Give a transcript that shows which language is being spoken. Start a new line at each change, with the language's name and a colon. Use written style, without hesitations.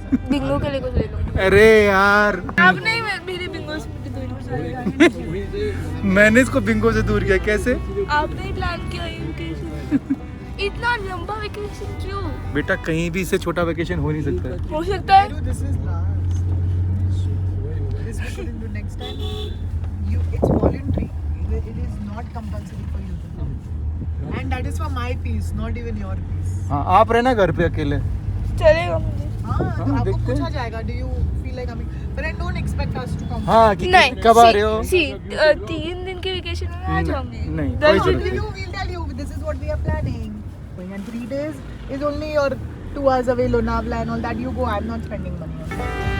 Hindi: Bingo के लिए कुछ ले लो। अरे यार अब नहीं, मेरी बिंगो से दूर जाएगा। मैंने इसको बिंगो से दूर किया कैसे? आपने ही प्लान किया ये वेकेशन। इतना लंबा वेकेशन क्यों? बेटा कहीं भी इससे छोटा वेकेशन हो नहीं सकता है। हो सकता है।
English: This is last. This we couldn't do next time. It's voluntary. It is not compulsory for you to come. And that is for my peace, not even your peace.
Hindi: हाँ आप रहना घर पे अकेले। चलेगा मुझे। हाँ, तो आपको देखते हैं। पूछा जाएगा.
English: Do you feel like coming? But I don't expect us to come.
Hindi: हाँ कि नहीं कब आ रहे हो? 3 दिन के वेकेशन में आ जाऊंगी। नहीं, 10 कोई दिन
English: We'll do. We'll tell you. This is what we are planning. Going on 3 days is only your 2 hours away, Lonavala and all that. You go. I'm not spending money on that.